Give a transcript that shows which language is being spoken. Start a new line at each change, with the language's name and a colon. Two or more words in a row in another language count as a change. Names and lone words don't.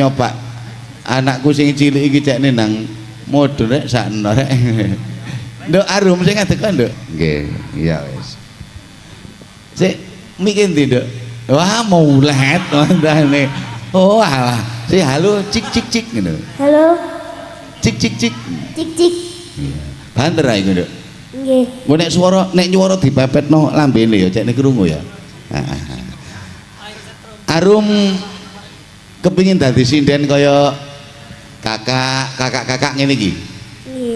Javanese: Nyoba anakku sing cilik iki cekne nang modho rek sakno rek. Nduk arum sing ngadeg kok, Nduk. Nggih, iya wis. Sik mikir ndi, Nduk? Wah, maulet wandane. Oh, alah. Si halo cik cik cik ngono. Halo, Cik cik cik. cik cik. Banter ae iku, Nduk. Nggih. Engko nek swara dipepetno lambene ya cekne krungu ya. Arum kepingin dadi sinden kaya kakak ngene iki. Nggih.